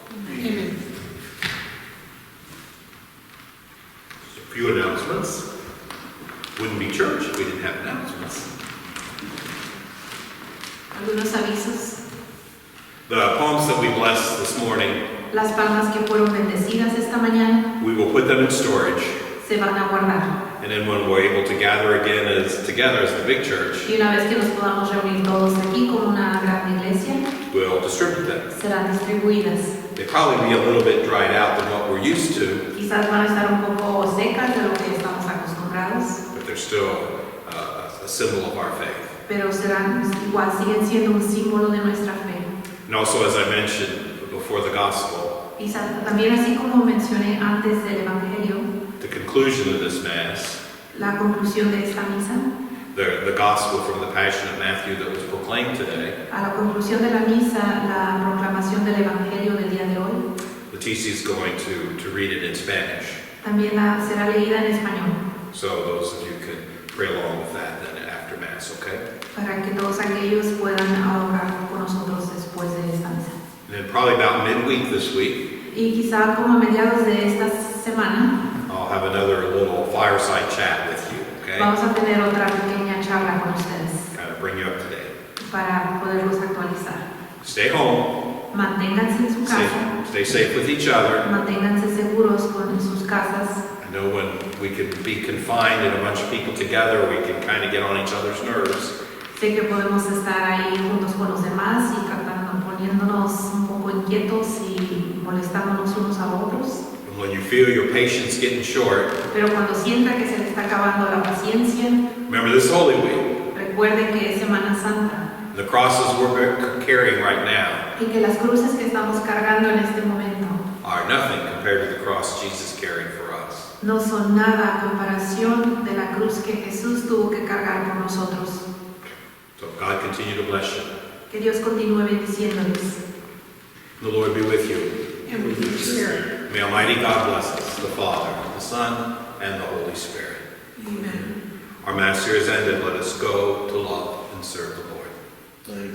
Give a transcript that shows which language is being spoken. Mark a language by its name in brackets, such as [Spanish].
[English] Amen. Just a few announcements. Wouldn't be church if we didn't have announcements. [Spanish] Algunos avisos. [English] The palms that we blessed this morning, [Spanish] Las palmas que fueron bendecidas esta mañana [English] we will put them in storage. [Spanish] se van a guardar. [English] And then when we're able to gather again together as the big church, [Spanish] Y una vez que nos podamos reunir todos aquí como una gran iglesia, [English] we'll distribute them. [Spanish] serán distribuidas. [English] They probably be a little bit dried out than what we're used to, [Spanish] Quizás van a estar un poco secas de lo que estamos acostumbrados, [English] but they're still a symbol of our faith. [Spanish] pero serán igual, siguen siendo un símbolo de nuestra fe. [English] And also, as I mentioned before the gospel, [Spanish] Y también así como mencioné antes del Evangelio, [English] the conclusion of this Mass, [Spanish] la conclusión de esta misa, [English] the gospel from the Passion of Matthew that was proclaimed today, [Spanish] a la conclusión de la misa, la proclamación del Evangelio del día de hoy, [English] Leticia is going to read it in Spanish. [Spanish] También será leída en español, [English] So those of you can pray along with that then after Mass, okay? [Spanish] para que todos aquellos puedan orar con nosotros después de esta misa. [English] And then probably about midweek this week, [Spanish] Y quizá como a mediados de esta semana [English] I'll have another little fireside chat with you, okay? [Spanish] vamos a tener otra pequeña charla con ustedes [English] Kind of bring you up to date. [Spanish] para poderlos actualizar. [English] Stay home, [Spanish] Manténganse en su casa, [English] stay safe with each other. [Spanish] manténganse seguros en sus casas. [English] I know when we can be confined and a bunch of people together, we can kind of get on each other's nerves. [Spanish] Sé que podemos estar ahí juntos con los demás y poniéndonos un poco inquietos y molestándonos unos a otros. [English] And when you feel your patience getting short, [Spanish] Pero cuando sienta que se le está acabando la paciencia, [English] remember this Holy Week. [Spanish] recuerde que es Semana Santa [English] The crosses we're carrying right now [Spanish] y que las cruces que estamos cargando en este momento [English] are nothing compared to the cross Jesus carried for us. [Spanish] no son nada a comparación de la cruz que Jesús tuvo que cargar por nosotros. [English] So God continue to bless you. [Spanish] Que Dios continúe bendiciéndoles. [English] The Lord be with you. And with your spirit. May Almighty God bless us, the Father, the Son, and the Holy Spirit. Amen. Our Mass here is ended. Let us go to love and serve the Lord.